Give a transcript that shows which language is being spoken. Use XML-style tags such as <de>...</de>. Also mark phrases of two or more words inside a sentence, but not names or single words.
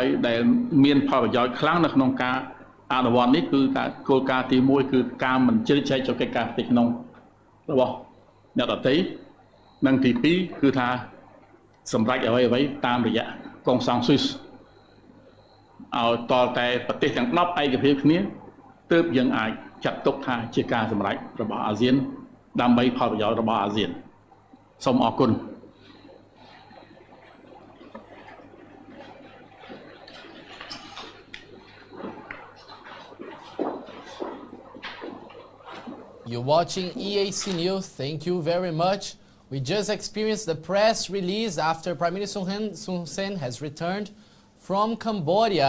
<km>ដែលមានផលប្រយោជន៍ខ្លាំងនៅក្នុងការអនុវត្តនេះគឺការគោលការណ៍ទី1គឺការមិនជ្រៀតជ្រែកចូលកិច្ចការផ្ទៃក្នុងរបស់អ្នកដទៃនិងទី2គឺថាសម្រេចអ្វីតាមរយៈកុងសង់ស៊ុយឲ្យតលតែប្រទេសទាំង10ឯកភាពគ្នាទើបយើងអាចចាត់ទុកថាជាការសម្រេចរបស់អាស៊ានដើម្បីផលប្រយោជន៍របស់អាស៊ានសូមអរគុណ</km> <en>You're watching EAC News. Thank you very much. We just experienced the press release after Prime Minister Hun Sen has returned from Cambodia.</en>